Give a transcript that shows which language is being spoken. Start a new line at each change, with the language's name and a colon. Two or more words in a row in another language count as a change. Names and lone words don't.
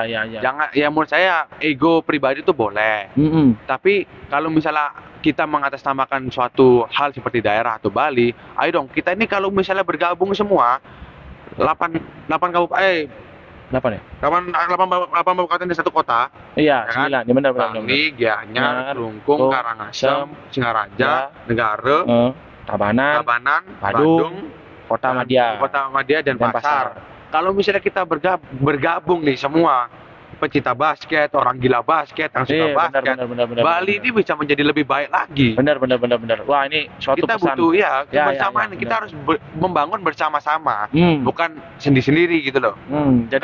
Indonesian: Jangan, ya menurut saya ego pribadi itu boleh. Tapi kalau misalnya kita mengatasnamakan suatu hal seperti daerah atau Bali, ayo dong kita ini kalau misalnya bergabung semua 8 kabupaten di satu kota. Iya, ya kan? 9. Ya, benar. Bangli, Gianyar, Klungkung, Karangasem, Singaraja, Negara, Tabanan, Badung, Kota Madya, dan Pasar. Kalau misalnya kita bergabung nih semua pecinta basket, orang gila basket, yang suka basket, Bali ini bisa menjadi lebih baik lagi. Benar. Wah, ini suatu kita pesan. Butuh kebersamaan. Kita harus membangun bersama-sama, bukan sendiri-sendiri gitu loh.